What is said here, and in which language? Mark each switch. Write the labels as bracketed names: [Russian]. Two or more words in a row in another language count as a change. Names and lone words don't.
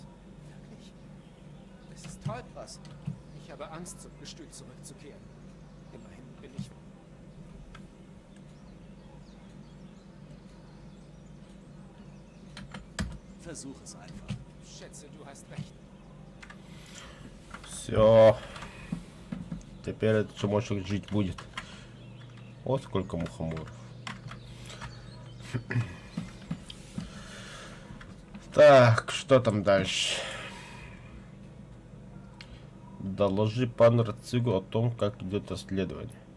[German] Wirklich? Es ist Tollpass. Ich habe Angst, zum Gestüt zurückzukehren. Immerhin bin ich... Versuch es einfach. Schätze, du hast recht. [Russian] Все. Теперь этот чмошник жить будет. Вот сколько мухоморов. Так, что там дальше? Доложи пану Рацигу о том, как идет расследование.